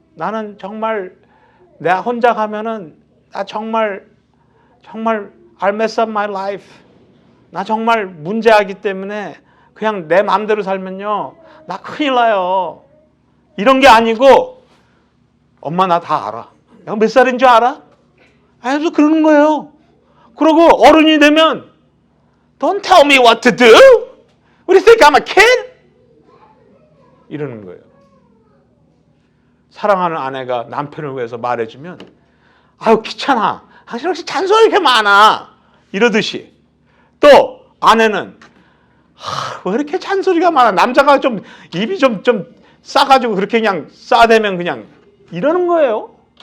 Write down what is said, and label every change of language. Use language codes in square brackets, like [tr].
[ko] 나는 정말 내가 혼자 가면은 나 정말 [en] I'll mess up my life. [ko] 나 정말 문제하기 때문에 그냥 내 마음대로 살면요 나 큰일 나요. 이런 게 아니고, 엄마 나 다 알아. 내가 몇 살인 줄 알아? 그래서 그러는 거예요. 그러고 어른이 되면 [en] Don't tell me what to do. What do you think I'm a kid? [ko] 이러는 거예요. 사랑하는 아내가 남편을 위해서 말해주면 아유 귀찮아. 당신 혹시 잔소리 이렇게 많아. 이러듯이. 또 아내는 왜 이렇게 잔소리가 많아. 남자가 좀 입이 좀 싸가지고 그렇게 그냥 싸대면 그냥 이러는 거예요.